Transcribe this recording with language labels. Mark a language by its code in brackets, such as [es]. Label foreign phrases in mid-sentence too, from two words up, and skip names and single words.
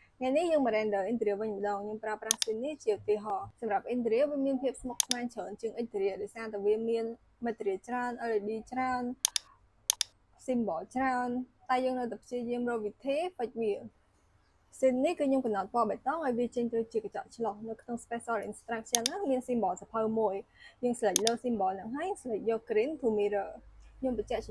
[vi] ngày nay nhưng mà [en] render interior [km] វិញម្ដងខ្ញុំប្រើប្រាស់ scene នេះជាឧទាហរណ៍សម្រាប់ interior វាមានភាពស្មុគស្មាញច្រើនជាង interior ដោយសារតែវាមាន material ច្រើន LED ច្រើន symbol ច្រើនតែយើងនៅតែព្យាយាមរកវិធី fix វា scene នេះគឺខ្ញុំកំណត់ពណ៌បៃតងឲ្យវាចេញទៅជាកញ្ចក់ឆ្លុះនៅក្នុង [en] special instruction [km] ហ្នឹងមាន symbol សភៅមួយយើង select លើ symbol ហ្នឹងហើយ select យក [en] green to mirror [km] ខ្ញុំបញ្ជាក់